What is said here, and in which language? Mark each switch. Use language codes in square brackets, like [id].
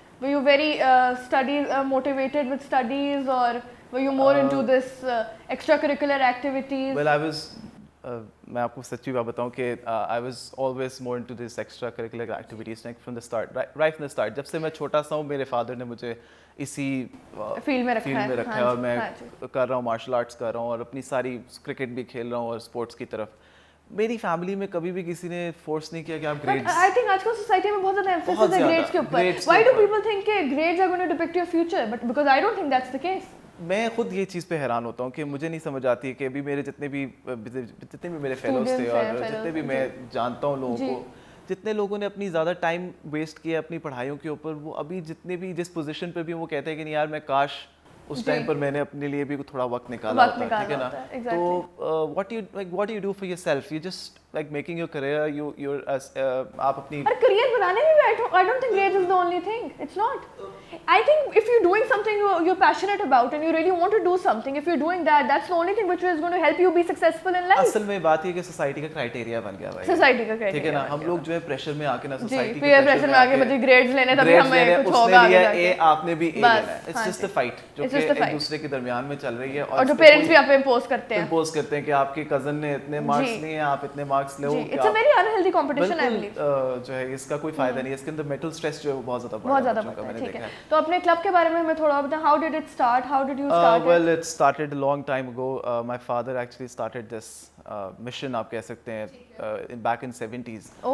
[en] Were you very motivated with studies, or were you more into this extracurricular activities? Well, I was [ur] میں آپ کو سچی بات بتاؤں کہ [en] I was always more into this extracurricular activities like from the start, right from the start. [ur] جب سے میں چھوٹا سا ہوں میرے فادر نے مجھے اسی فیلڈ میں رکھا ہے, اور میں کر رہا ہوں, مارشل آرٹس کر رہا ہوں, اور اپنی ساری کرکٹ بھی کھیل رہا ہوں اور اسپورٹس کی طرف. میری فیملی میں کبھی بھی کسی نے فورس نہیں کیا کہ آپ گریڈز. [en] I think [ur] آج کل سوسائٹی میں بہت زیادہ ایمفیسس ہے گریڈز کے اوپر. [en] why do people think [ur] کہ [en] Grades are going to depict your future, but because I don't think that's the case. [ur] میں خود یہ چیز پہ حیران ہوتا ہوں کہ مجھے نہیں سمجھ آتی ہے کہ ابھی میرے جتنے بھی میرے فیلوز تھے اور جتنے بھی میں جانتا ہوں لوگوں کو, جتنے لوگوں نے اپنی زیادہ ٹائم ویسٹ کیا اپنی پڑھائیوں کے اوپر, وہ ابھی جتنے بھی جس پوزیشن پہ بھی وہ کہتے ہیں کہ نہیں یار میں کاش اس ٹائم پر میں نے اپنے لیے بھی تھوڑا وقت نکالا ہوتا, ٹھیک ہے نا. تو [en] what do you do for yourself? You just like making your career, you're [ur] آپ اپنی [en] career [ur] بنانے میں بھی [en] I don't think grades is the only thing. It's not. I think if you're doing something you're passionate about and you really want to do something, if you're doing that, that's the only thing which is going to help you be successful in life. [ur] اصل میں بات یہ کہ society کا criteria بن گیا بھائی, society کا criteria, ٹھیک ہے نا. ہم لوگ جو ہے پریشر میں آ کے نا, سوسائٹی کے پریشر میں آ کے مجھے گریڈز لینے تبھی ہمیں کچھ ہوگا, اے آپ نے بھی اے لینا ہے. [en] it's just a fight [ur] جو کہ ایک دوسرے کے درمیان میں چل رہی ہے, اور جو پیرنٹس بھی آپ پہ امپوز کرتے ہیں کہ آپ کے کزن نے اتنے مارکس لیے ہیں, آپ اتنے مارکس لے. [en] It's a very unhealthy competition I believe. [ur] جو ہے اس کا کوئی فائدہ نہیں ہے, اس کے اندر مینٹل اسٹریس جو ہے وہ بہت زیادہ بڑھتا ہے. ٹھیک ہے, تو اپنے کلب کے بارے میں ہمیں تھوڑا بتائیں. [en] How did it start? How did you start it? Well, it started a long time ago. My father actually started this mission, [ur] آپ کہہ سکتے ہیں, [en] back in 70s.